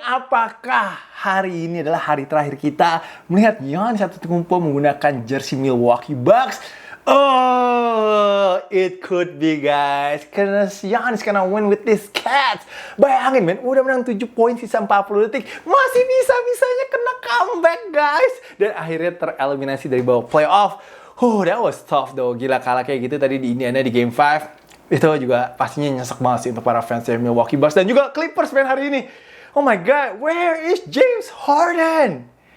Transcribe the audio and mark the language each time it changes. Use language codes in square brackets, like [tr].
[id] Apakah hari ini adalah hari terakhir kita melihat Giannis Antetokounmpo menggunakan jersey Milwaukee Bucks? [en] Oh, it could be, guys. Karena Giannis gonna win with this Cats. [id] Bayangin, men, udah menang 7 poin sisa 40 detik. Masih bisa-bisanya kena comeback, guys. Dan akhirnya tereliminasi dari babak playoff. That was tough, though. Gila, kalah kayak gitu tadi di Indiana di Game 5. Itu juga pastinya nyesek banget sih untuk para fans dari Milwaukee Bucks. Dan juga Clippers, men, hari ini. [en] Oh my God, where is James Harden?